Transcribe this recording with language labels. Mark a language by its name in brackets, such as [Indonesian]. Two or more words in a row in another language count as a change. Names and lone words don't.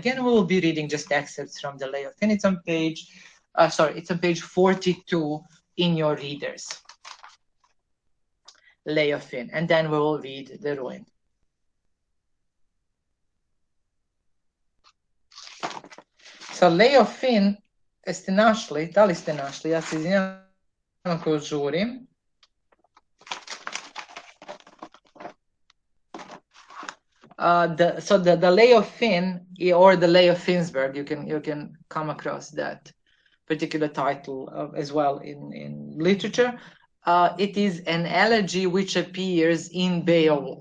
[English] Again, we will be reading just excerpts from the Lay of Finn. It's on page, it's on page 42 in your readers. Lay of Finn. And then we will read the Ruin. So Lay of Finn, [Serbian] jeste našli? Da li ste našli? Ja se izvinjavam ako žurim. [English] The Lay of Finn, or the Lay of Finnsburg, you can come across that particular title as well in literature. It is an elegy which appears in Beowulf.